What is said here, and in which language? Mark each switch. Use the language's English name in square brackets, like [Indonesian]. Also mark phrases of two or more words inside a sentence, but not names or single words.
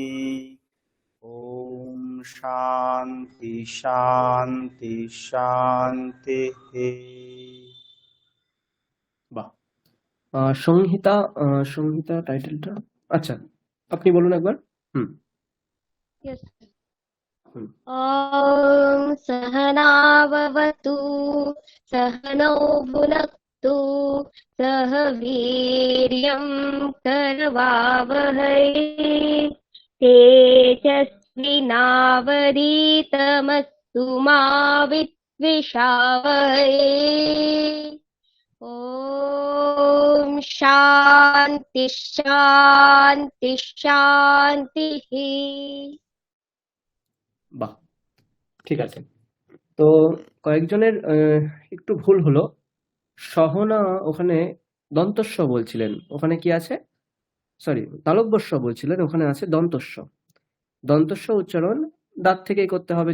[Sanskrit] ওম শান্তি শান্তি শান্তি। [Bangla] বাহ। সংহিতা, সংহিতা টাইটেলটা, আচ্ছা আপনি বলুন একবার। হুম। ইয়েস। হুম। [Sanskrit] ॐ सहना भवतु सहनौ भुनक्तु सह वीर्यं करवावहै तेजस्विनावधीतमस्तु मा विद्विषावहै। ॐ शान्ति शान्ति शान्तिः। [Bangla] বাহ, ঠিক আছে। তো কয়েকজনের একটু ভুল হলো। সহনা ওখানে দন্তস্ব বলছিলেন, ওখানে কি আছে? সরি, তালব্যস্ব বলছিলেন, ওখানে আছে দন্তস্ব। দন্তস্ব উচ্চারণ দাঁত থেকেই করতে হবে।